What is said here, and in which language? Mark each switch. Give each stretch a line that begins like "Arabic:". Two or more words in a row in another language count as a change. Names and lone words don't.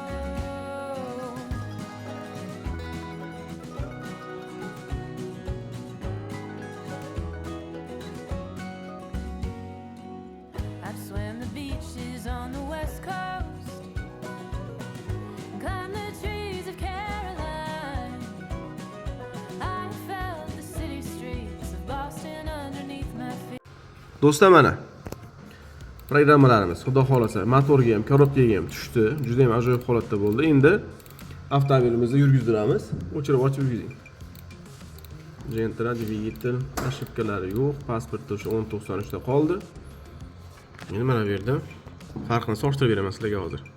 English: I've swam the beaches on the west coast, climbed the trees of Caroline. I felt the city streets of Boston underneath my feet.
Uzbek: Do'stlar, mana programmalarimiz xudo xolasa motorga ham, korobkaga ham tushdi. Juda ham ajoyib holatda bo'ldi. Endi avtomobilimizni yurgizdiramiz. O'chirib ochib yurgizing. Gentra dvigatel, ошибкалari yo'q. Pasportda o'sha 1093 da qoldi. Endi mana bu yerda farqini solishtirib beraman sizlarga hozir.